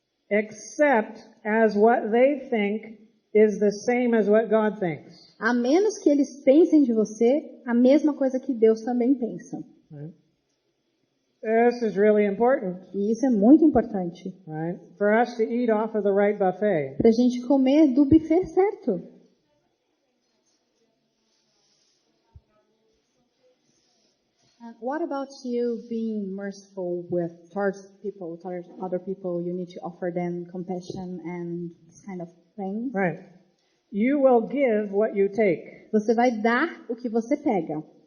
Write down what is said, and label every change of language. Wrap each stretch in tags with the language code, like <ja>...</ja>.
<en>except as what they think is the same as what God thinks.</en> <pt>A menos que eles pensem de você a mesma coisa que Deus também pensa.</pt> <en>Right? This is really important,</en> <pt>E isso é muito importante.</pt> <en>right? For us to eat off of the right buffet.</en> <pt>Pra gente comer do buffet certo.</pt> <en>And what about you being merciful towards other people? You need to offer them compassion and this kind of thing. Right. You will give what you take.</en> <pt>Você vai dar o que você pega.</pt>